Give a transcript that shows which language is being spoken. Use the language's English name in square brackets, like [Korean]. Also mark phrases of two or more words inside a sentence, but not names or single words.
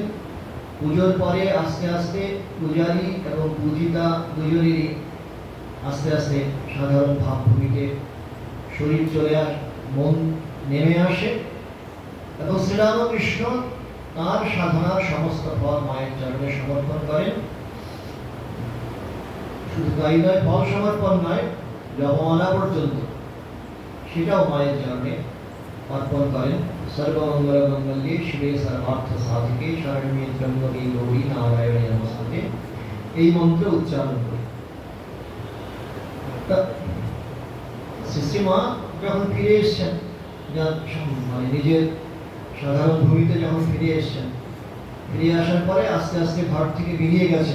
[Bangla] পুজোর পরে আস্তে আস্তে পূজারী এবং পূজিতা দুজনেরই আস্তে আস্তে সাধারণ ভাবভূমিতে শরীর চলে মন নেমে আসে এবং শ্রীরামকৃষ্ণ তাঁর সাধনার সমস্ত ফল মায়ের চরণে সমর্পণ করেন। শুধু তাই নয়, ফল সমর্পণ নয়, জপমালা পর্যন্ত সেটাও মায়ের চরণে অর্পণ করেন। [Sanskrit] সর্বমঙ্গল মঙ্গলে শিবে সর্বার্থ সাধিকে শরণ্যে ত্র্যম্বকে গৌরী নারায়ণে নমস্তুতে, [Bangla] এই মন্ত্র উচ্চারণ করে শ্রীমা যখন ফিরে এসছেন, মানে নিজের সাধারণ ভূমিতে যখন ফিরে এসছেন, ফিরে আসার পরে আস্তে আস্তে ঘর থেকে বেরিয়ে গেছেন।